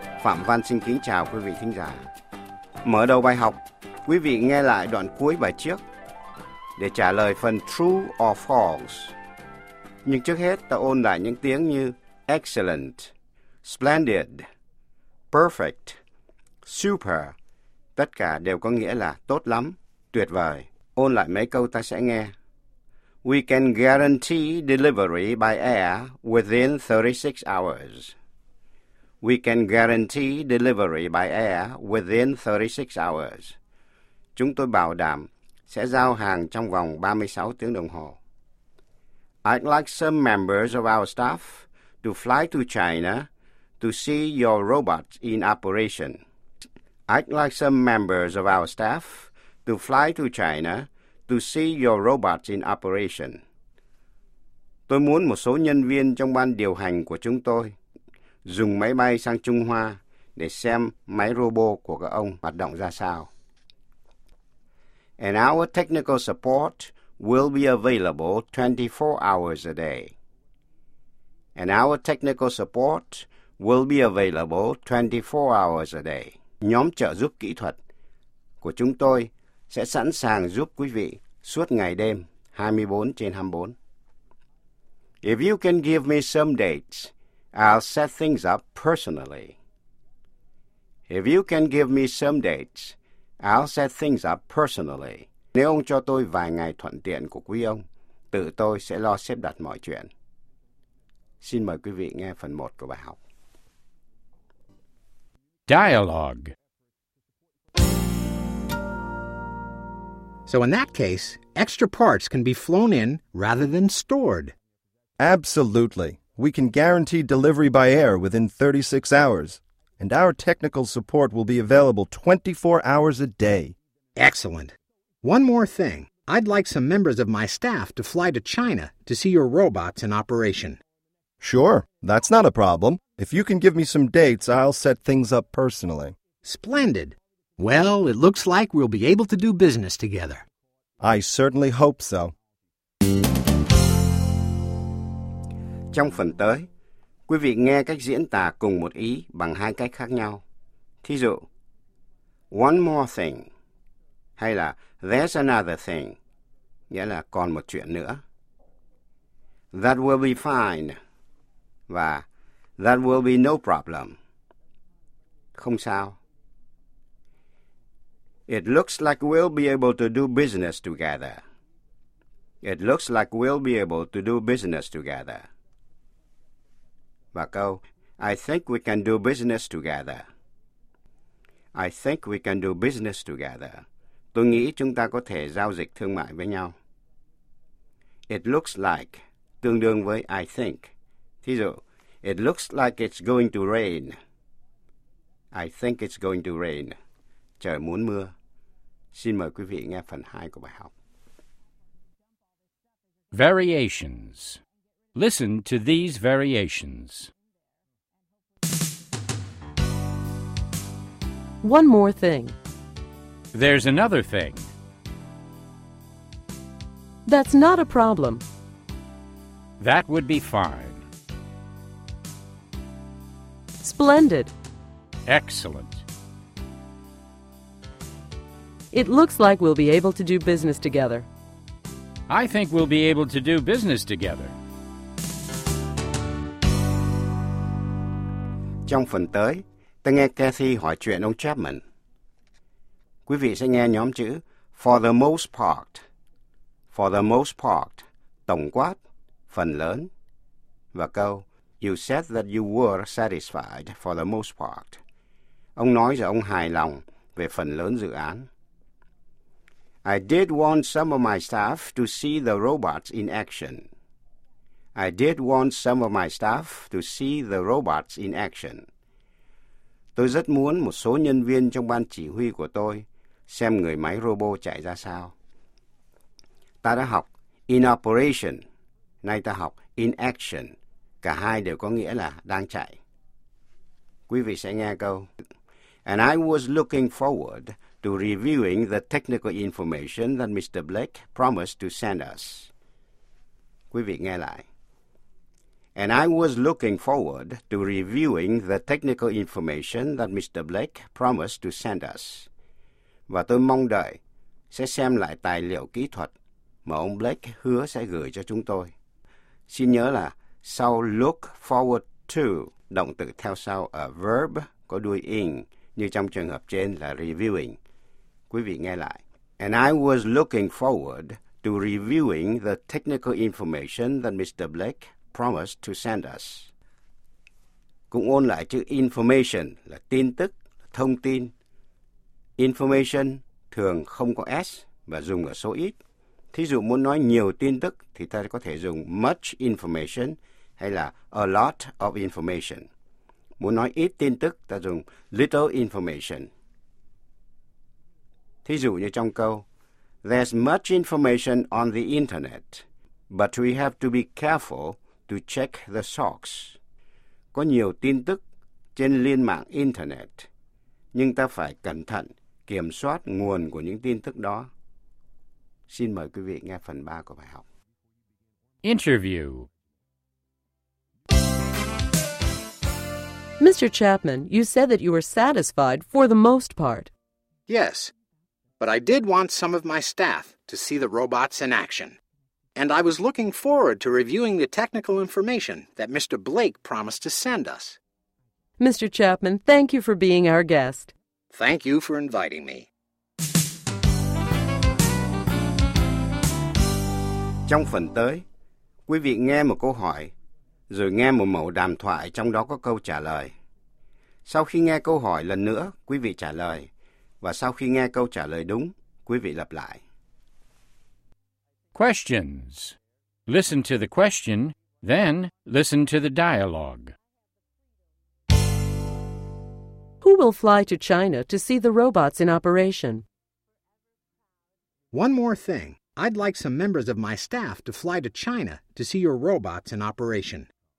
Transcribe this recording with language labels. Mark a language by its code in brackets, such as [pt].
[vi] Phạm Văn xin kính chào quý vị thính giả. Mở đầu bài học, quý vị nghe lại đoạn cuối bài trước để trả lời phần [en] true or false. [vi] Nhưng trước hết ta ôn lại những tiếng như [en] excellent, splendid, perfect, super. [vi] Tất cả đều có nghĩa là tốt lắm, tuyệt vời. Ôn lại mấy câu ta sẽ nghe. [en] We can guarantee delivery by air within 36 hours. We can guarantee delivery by air within 36 hours. [vi] Chúng tôi bảo đảm sẽ giao hàng trong vòng 36 tiếng đồng hồ. [en] I'd like some members of our staff to fly to China to see your robot in operation. I'd like some members of our staff to fly to China to see your robot in operation. [vi] Tôi muốn một số nhân viên trong ban điều hành của chúng tôi dùng máy bay sang Trung Hoa để xem máy robot của các ông hoạt động ra sao. [en] And our technical support will be available 24 hours a day. And our technical support will be available 24 hours a day. [vi] Nhóm trợ giúp kỹ thuật của chúng tôi sẽ sẵn sàng giúp quý vị suốt ngày đêm 24/24. [en] If you can give me some dates, I'll set things up personally. If you can give me some dates, I'll set things up personally. [vi] Nếu ông cho tôi vài ngày thuận tiện của quý ông, tự tôi sẽ lo xếp đặt mọi chuyện. Xin mời quý vị nghe phần 1 của bài học. [en] Dialogue. So in that case, extra parts can be flown in rather than stored. Absolutely. We can guarantee delivery by air within 36 hours. And our technical support will be available 24 hours a day. Excellent. One more thing. I'd like some members of my staff to fly to China to see your robots in operation. Sure, that's not a problem. If you can give me some dates, I'll set things up personally. Splendid. Well, it looks like we'll be able to do business together. I certainly hope so. [vi] Trong phần tới, quý vị nghe cách diễn tả cùng một ý bằng hai cách khác nhau. Thí dụ, [en] one more thing, [vi] hay là [en] there's another thing, [vi] nghĩa là còn một chuyện nữa. [en] That will be fine, [vi] và [en] that will be no problem. [vi] Không sao. [en] It looks like we'll be able to do business together. It looks like we'll be able to do business together. [vi] Và câu, [en] I think we can do business together. I think we can do business together. [vi] Tôi nghĩ chúng ta có thể giao dịch thương mại với nhau. [en] It looks like, [vi] tương đương với [en] I think. [vi] Thí dụ, [en] it looks like it's going to rain. I think it's going to rain. [vi] Trời muốn mưa. Xin mời quý vị nghe phần 2 của bài học. [en] Variations. Listen to these variations. One more thing. There's another thing. That's not a problem. That would be fine. Splendid. Excellent. It looks like we'll be able to do business together. I think we'll be able to do business together. [vi] Trong phần tới, ta nghe Kathy hỏi chuyện ông Chapman. Quý vị sẽ nghe nhóm chữ [en] for the most part. For the most part, [vi] tổng quát, phần lớn. Và câu, [en] you said that you were satisfied for the most part. [vi] Ông nói rằng ông hài lòng về phần lớn dự án. [en] I did want some of my staff to see the robots in action. I did want some of my staff to see the robots in action. [vi] Tôi rất muốn một số nhân viên trong ban chỉ huy của tôi xem người máy robot chạy ra sao. Ta đã học [en] in operation, [vi] nay ta học [en] in action. [vi] Cả hai đều có nghĩa là đang chạy. Quý vị sẽ nghe câu. [en] And I was looking forward to reviewing the technical information that Mr. Blake promised to send us. [vi] Quý vị nghe lại. [en] And I was looking forward to reviewing the technical information that Mr. Blake promised to send us. [vi] Và tôi mong đợi sẽ xem lại tài liệu kỹ thuật mà ông Blake hứa sẽ gửi cho chúng tôi. Xin nhớ là sau [en] look forward to, [vi] động từ theo sau [en] a verb [vi] có đuôi ing, như trong trường hợp trên là reviewing. Quý vị nghe lại. [en] And I was looking forward to reviewing the technical information that Mr. Blake promised to send us. [vi] Cũng ôn lại chữ information là tin tức, thông tin. Information thường không có S và dùng ở số ít. Thí dụ muốn nói nhiều tin tức thì ta có thể dùng [en] much information [vi] hay là [en] a lot of information. [vi] Muốn nói ít tin tức ta dùng [en] little information. [vi] Thí dụ như trong câu, [en] there's much information on the internet, but we have to be careful to check the source. [vi] Có nhiều tin tức trên liên mạng internet, nhưng ta phải cẩn thận kiểm soát nguồn của những tin tức đó. Xin mời quý vị nghe phần 3 của bài học. [en] Interview. Mr. Chapman, you said that you were satisfied for the most part. Yes, but I did want some of my staff to see the robots in action. And I was looking forward to reviewing the technical information that Mr. Blake promised to send us. Mr. Chapman, thank you for being our guest. Thank you for inviting me. [vi] Trong phần tới, quý vị nghe một câu hỏi, rồi nghe một mẫu đàm thoại trong đó có câu trả lời. Sau khi nghe câu hỏi lần nữa, quý vị trả lời. Và sau khi nghe câu trả lời đúng, quý vị lặp lại. [en] Questions. Listen to the question, then listen to the dialogue. Who will fly to China to see the robots in operation? One more thing. I'd like some members of my staff to fly to China to see your robots in operation.